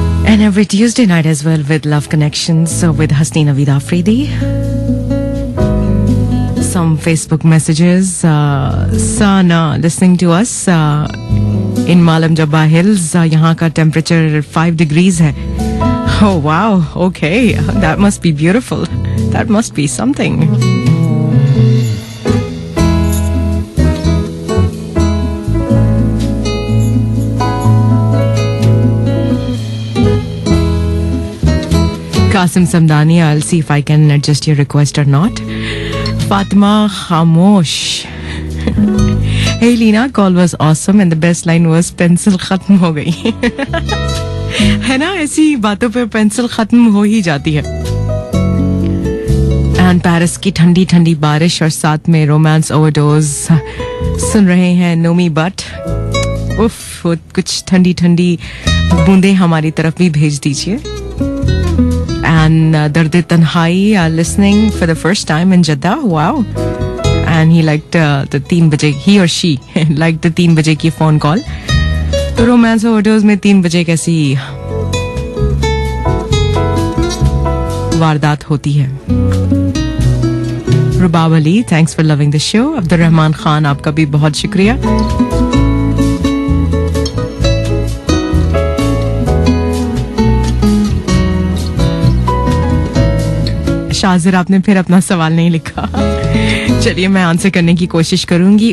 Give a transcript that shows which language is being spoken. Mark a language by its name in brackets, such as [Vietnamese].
[English] And every Tuesday night as well with Love Connections with Hasneen Naveed Afridi. Some Facebook messages. Sana listening to us in Malam Jabba Hills. [Hindi] यहाँ का temperature 5 degrees है. [English] Oh wow, okay, that must be beautiful. That must be something. Qasim Samdani, I'll see if I can adjust your request or not. Fatima Khamosh. Hey Leena, call was awesome and the best line was pencil [Hindi] खत्म हो गई. है ना, ऐसी बातों पे pencil खत्म हो ही जाती है. And पेरिस की ठंडी ठंडी बारिश और साथ में रोमांस ओवरडोज सुन रहे हैं नोमी बट. उफ, कुछ ठंडी ठंडी बूंदे हमारी तरफ भी भेज दीजिए. [English] And Dard Tanhai are listening for the first time in Jeddah. Wow. And he liked the 3 baje, he or she liked the 3 baje की phone call. [Hindi] तो romance overdose में 3 बजे कैसी वारदात होती है. [English] Rubab Ali, thanks for loving the show. [Hindi] Abdul Rahman Khan, आपका भी बहुत शुक्रिया. शाजिर, आपने फिर अपना सवाल नहीं लिखा. चलिए मैं आंसर करने की कोशिश करूंगी.